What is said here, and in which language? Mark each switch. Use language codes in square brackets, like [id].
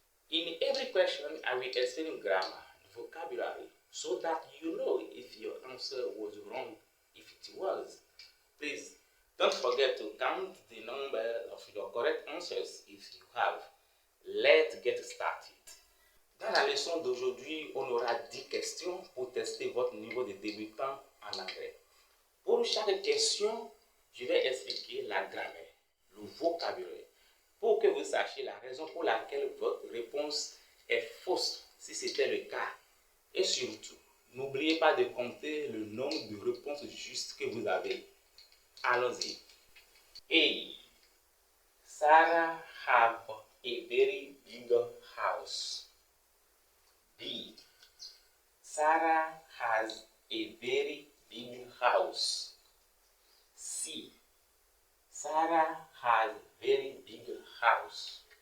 [en] In every question I will explain grammar, vocabulary, so that you know if your answer was wrong. If it was, please don't forget to count the number of your correct answers if you have. Let's get started. [fr] Dans la leçon d'aujourd'hui, on aura 10 questions pour tester votre niveau de débutant en anglais. Pour chaque question, je vais expliquer la grammaire, le vocabulaire, pour que vous sachiez la raison pour laquelle votre réponse est fausse, si c'était le cas. Et surtout, n'oubliez pas de compter le nombre de réponses justes que vous avez. Allons-y. A. [en] Sarah have a very big house. B. Sarah has a very big house. C. Sarah has very big house.